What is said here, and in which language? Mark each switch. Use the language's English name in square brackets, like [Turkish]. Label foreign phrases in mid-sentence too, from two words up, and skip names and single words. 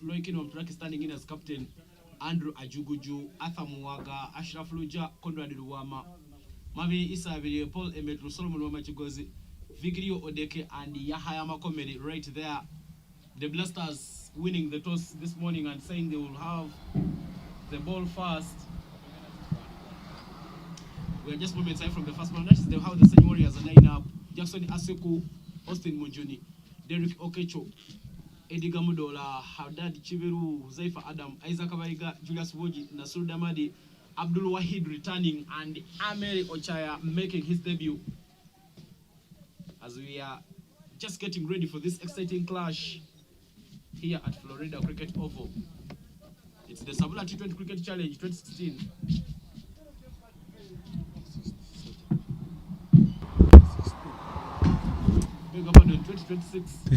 [English] Loikin Omtraki standing in as captain. Andrew Ajuguju, Arthur Muwaga, Ashraf Luja, Conrad Luwama, Mavi Isabili, Paul Emetru, Solomon Wamachigozi, Vigirio Odeke, and Yahaya Makomedi right there. The Blasters winning the toss this morning and saying they will have the ball first. We are just moments away from the first one. That is how the Sen Warriors are line up. Jackson Aseku, Austin Munjuni, Derek Okecho, Eddie Gamudola, Haddad Chiveru, Zaifa Adam, Isaac Abaiga, Julius Woji, Nasur Damadi, Abdul Wahid returning, and Ameri Ochaya making his debut. As we are just getting ready for this exciting clash here at Florida Cricket Oval. It's the Sabula T20 Cricket Challenge 2016. Big up on 2026.